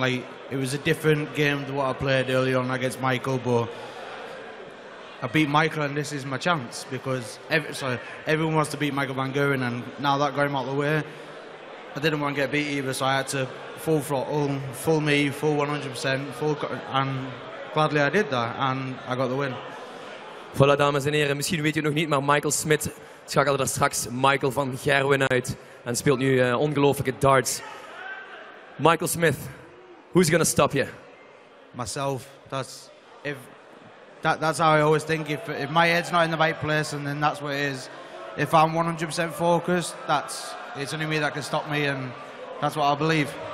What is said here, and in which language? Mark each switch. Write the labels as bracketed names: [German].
[English] Like, it was a different game to what I played early on against Michael, but I beat Michael, and this is my chance, because everyone wants to beat Michael Van Gerwen, and now that got him out of the way, I didn't want to get beat either, so I had to full throttle, full me, full 100%, and gladly I did that, and I got the win. [Dutch] Voilà, dames en heren, misschien weet u het nog niet, maar Michael Smith schakelde daar straks Michael Van Gerwen uit en speelt nu ongelooflijke darts. [English] Michael Smith, who's gonna stop you? Myself. That's how I always think. If my head's not in the right place, and then that's what it is. If I'm 100% focused, it's only me that can stop me, and that's what I believe.